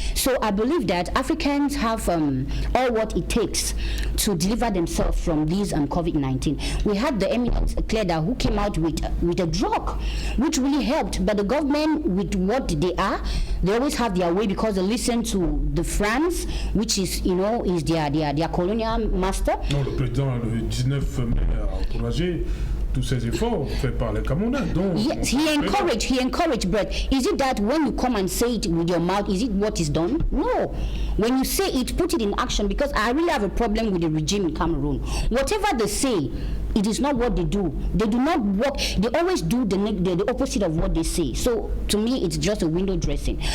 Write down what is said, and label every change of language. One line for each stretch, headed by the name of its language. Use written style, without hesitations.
English: So I believe that Africans have all what it takes to deliver themselves from this COVID-19. We had the eminent Cleda who came out with a drug, which really helped. But the government, with what they are, they always have their way because they listen to the France, which is, is their colonial master.
French: Non, le président, le 19 mai, a encouragé tous ces efforts faits par les Camerounais. Donc,
English: yes, he encouraged, but is it that when you come and say it with your mouth, is it what is done? No. When you say it, put it in action, because I really have a problem with the regime in Cameroon. Whatever they say, it is not what they do. They do not work. They always do the opposite of what they say. So to me, it's just a window dressing.